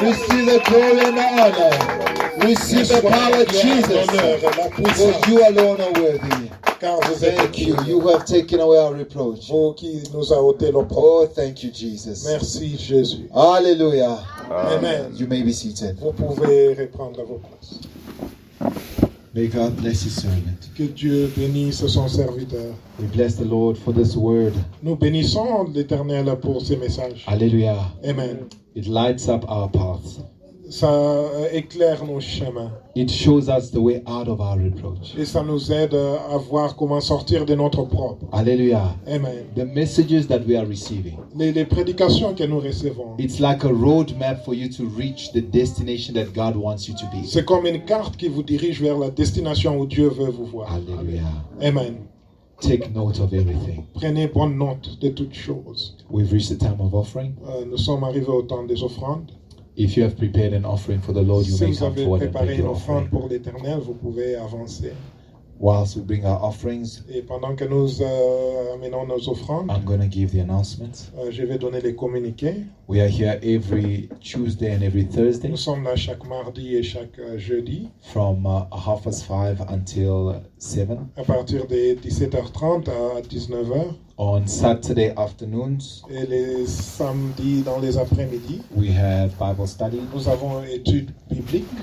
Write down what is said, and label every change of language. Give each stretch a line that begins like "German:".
English: Receive the glory and the honor. Receive the power of Jesus. For you alone are worthy.
French: Car vous êtes
English: Thank you. You have taken away our reproach.
French: vous qui nous a ôté l'opprobre.
English: Oh, thank you, Jesus.
French: Merci Jésus. Hallelujah. Amen.
English: You may be seated.
French: Vous pouvez reprendre vos places.
English: May God bless his servant.
French: Que Dieu bénisse son serviteur.
English: We bless the Lord for this word.
French: Nous bénissons l'Éternel pour ces messages. Hallelujah. Amen.
English: It lights up our paths.
French: Ça éclaire nos chemins.
English: It shows us the way out of our reproach.
French: Et ça nous aide à voir comment sortir de notre propre. Hallelujah. Amen.
English: The messages that we are receiving.
French: Les prédications que nous recevons.
English: It's like a roadmap for you to reach the destination that God wants you to be.
French: C'est comme une carte qui vous dirige vers la destination où Dieu veut vous voir. Hallelujah. Amen.
English: Take note of everything.
French: Prenez bonne note de toutes choses.
English: We've reached the time of offering.
French: Nous sommes arrivés au temps des offrandes.
English: If you have prepared an offering for the Lord, you
French: Si
English: may
French: vous
English: come
French: avez
English: forward and
French: préparé
English: bring
French: une
English: your
French: offrande
English: offering.
French: pour l'Éternel, vous pouvez avancer.
English: Whilst we bring our offerings,
French: Et pendant que nous amenons nos offrandes,
English: I'm going to give the announcements.
French: je vais donner les communiqués.
English: We are here every Tuesday and every Thursday
French: Nous sommes là chaque mardi et chaque jeudi,
English: from 5:30 until 7.
French: à partir de 17h30 à 19h.
English: On Saturday afternoons,
French: Et les samedis dans les après-midi,
English: we have Bible study.
French: nous avons études bibliques.